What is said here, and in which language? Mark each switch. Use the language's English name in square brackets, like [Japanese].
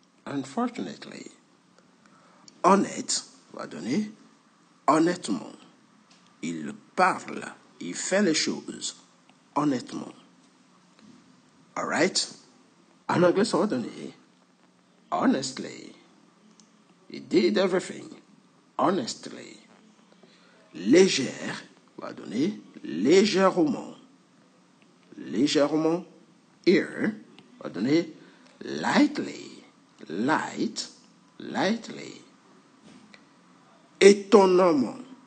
[English] Unfortunately. [French] Honnête va donner honnêtement. Il parle, il fait les choses honnêtement. Alright? En anglais, ça va donner honestly. [English] He did everything honestly. [French] Légère va donner légèrement. Légèrement. Here va donner [English] lightly. Lightly. [French] Étonnamment.